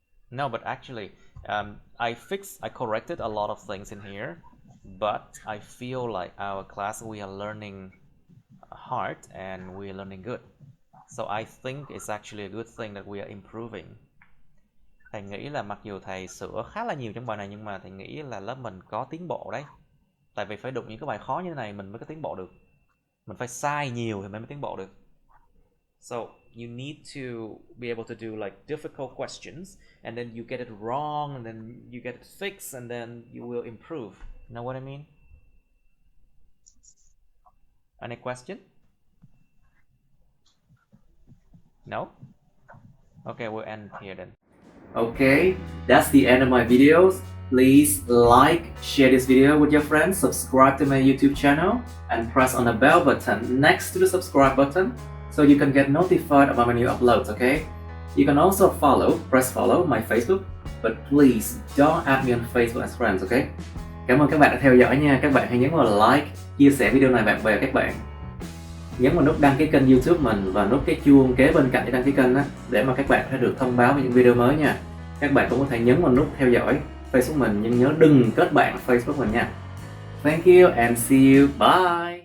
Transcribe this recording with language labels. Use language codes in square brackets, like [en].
[en] No, but actually, I corrected a lot of things in here, but I feel like our class, we are learning hard and we are learning good. So I think it's actually a good thing that we are improving. [vi] Thầy nghĩ là mặc dù thầy sửa khá là nhiều trong bài này, nhưng mà thầy nghĩ là lớp mình có tiến bộ đấy. Tại vì phải đụng những cái bài khó như thế này mình mới có tiến bộ được. Mình phải sai nhiều thì mới tiến bộ được. [en] So you need to be able to do like difficult questions, and then you get it wrong, and then you get it fixed, and then you will improve. You know what I mean? Any question? No? Okay, we'll end here then. Okay, that's the end of my videos. Please like, share this video with your friends, subscribe to my YouTube channel, and press on the bell button next to the subscribe button so you can get notified about my new uploads, okay? You can also press follow my Facebook, but please don't add me on Facebook as friends, okay? [vi] Cảm ơn các bạn đã theo dõi nha. Các bạn hãy nhấn vào like, chia sẻ video này bạn bè các bạn. Nhấn vào nút đăng ký kênh YouTube mình và nút cái chuông kế bên cạnh để đăng ký kênh á, để mà các bạn sẽ được thông báo về những video mới nha. Các bạn cũng có thể nhấn vào nút theo dõi Facebook mình, nhưng nhớ đừng kết bạn Facebook mình nha. [en] Thank you and see you. Bye.